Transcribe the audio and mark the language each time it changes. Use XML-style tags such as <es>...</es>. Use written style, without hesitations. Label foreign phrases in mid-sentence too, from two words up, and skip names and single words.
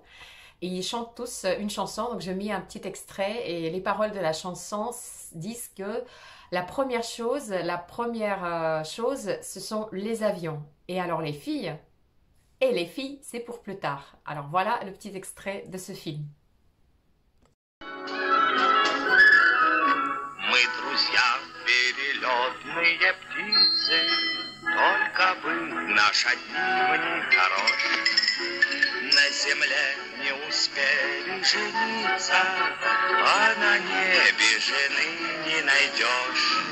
<fr>Et ils chantent tous une chanson, donc je mets un petit extrait et les paroles de la chanson disent que la première chose, ce sont les avions. Et alors les filles, c'est pour plus tard. Alors voilà le petit extrait de ce film.</fr> <ru>Мы друзья, перелетные птицы, только бы наш одним не хорош. На земле не успели жениться, а на небе жены не найдешь.</ru>